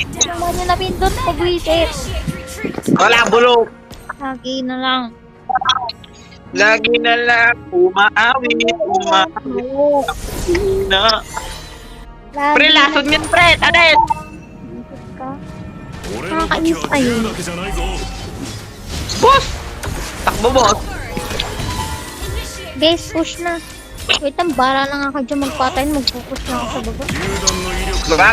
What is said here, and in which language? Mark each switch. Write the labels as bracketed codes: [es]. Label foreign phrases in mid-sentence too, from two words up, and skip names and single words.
[tl] Naman yung napindot ko buwisit. [en] Initiate retreat. [tl] Wala, bulok. Lagi na lang. Lagi na lang umaawi na. Pre, lason yan, pre! Tadet! Ka. [ja] 俺の武器は銃だけじゃないぞ [tl] Boss! Takbo, boss! Initiate. Guys, push na. Wait lang, bara lang ako dyan magpatay. Magpupush na ako sa baba. [ja] 銃弾の威力 [tl] Wag! [ja] を試しに [tl] May [ja] 受けて [tl] sira ang [ja] み [tl] buhay [ja] る [tl] mo. [ja] か [tl] Bakit?